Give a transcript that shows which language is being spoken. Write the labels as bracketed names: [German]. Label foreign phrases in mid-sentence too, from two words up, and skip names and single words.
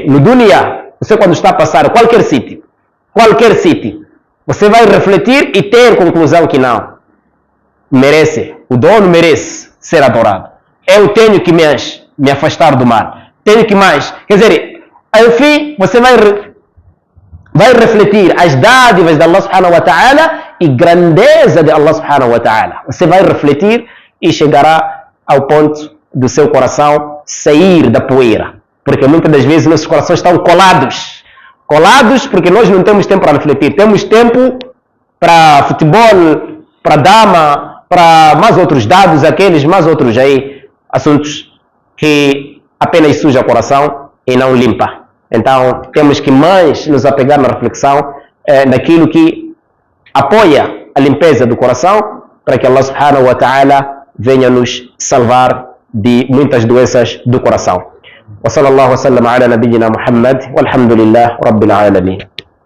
[Portuguese] No dunya, você quando está a passar qualquer sítio, você vai refletir e ter conclusão que não. Merece, o dono merece ser adorado. Eu tenho que me afastar do mal. Tenho que mais. Quer dizer, enfim, você vai refletir as dádivas de [Arabic] الله سبحانه وتعالى [Portuguese] e grandeza de [Arabic] الله سبحانه وتعالى. [Portuguese] Você vai refletir e chegará ao ponto do seu coração sair da poeira. Porque muitas das vezes nossos corações estão colados. Colados porque nós não temos tempo para refletir. Temos tempo para futebol, para dama, para mais outros dados, aqueles, mais outros aí, assuntos que apenas suja o coração e não limpa. Então, temos que mais nos apegar na reflexão naquilo que apoia a limpeza do coração para que [Arabic] الله سبحانه وتعالى [Portuguese] venha nos salvar de muitas doenças do coração. [Arabic] وصلى الله وسلم على نبينا محمد والحمد لله رب العالمين.